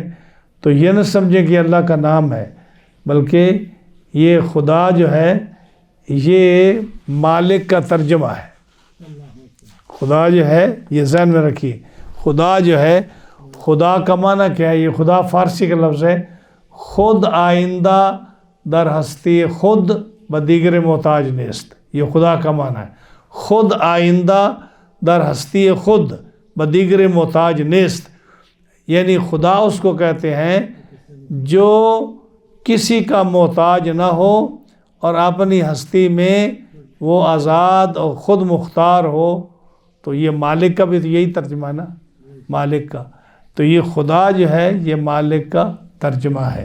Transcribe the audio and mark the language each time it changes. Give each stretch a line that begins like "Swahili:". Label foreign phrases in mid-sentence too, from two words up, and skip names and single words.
Urdu: تو یہ نہ سمجھیں کہ اللہ کا نام ہے، بلکہ یہ خدا جو ہے یہ مالک کا ترجمہ ہے۔ خدا جو ہے، یہ ذہن میں رکھیے، خدا جو ہے، خدا کا معنی کیا ہے؟ یہ خدا فارسی کا لفظ ہے،
Persian: خود آئندہ در ہستی خود بدیگر محتاج نیست،
Urdu: یہ خدا کا معنی ہے۔
Persian: خود آئندہ در ہستی خود بدیگر محتاج نیست،
Urdu: یعنی خدا اس کو کہتے ہیں جو کسی کا محتاج نہ ہو اور اپنی ہستی میں وہ آزاد اور خود مختار ہو. تو یہ مالک کا بھی تو یہی ترجمہ ہے نا، مالک کا. تو یہ خدا جو ہے یہ مالک کا ترجمہ ہے.